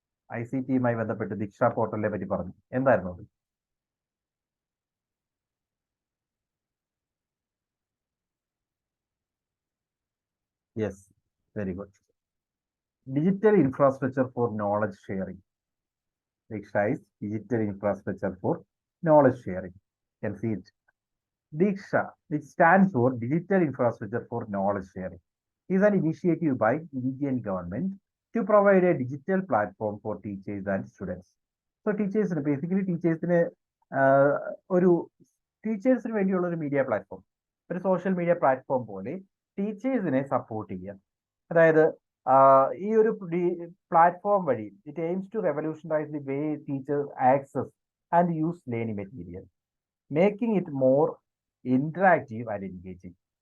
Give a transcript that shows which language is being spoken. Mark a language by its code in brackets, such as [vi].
[ml] ICT-യുമായി ബന്ധപ്പെട്ട് ദീക്ഷ പോർട്ടലിനെ പറ്റി പറഞ്ഞു. എന്തായിരുന്നു അത്? [en] Yes, very good. Digital infrastructure for knowledge sharing. Diksha is digital infrastructure for knowledge sharing. You can see it. Diksha, which stands for Digital Infrastructure for Knowledge Sharing, is an initiative by Indian government to provide a digital platform for teachers and students. So teachers, basically teachers- [ml] ന് ഒരു ടീച്ചേഴ്സിന് വേണ്ടിയുള്ള ഒരു media platform, ഒരു social media platform പോലെ ടീച്ചേഴ്സിനെ support ചെയ്യാം. അതായത് ഈ ഒരു പ്ലാറ്റ്ഫോം വഴി [en] It aims to revolutionise the way teachers access and use learning material, making it more interactive and engaging.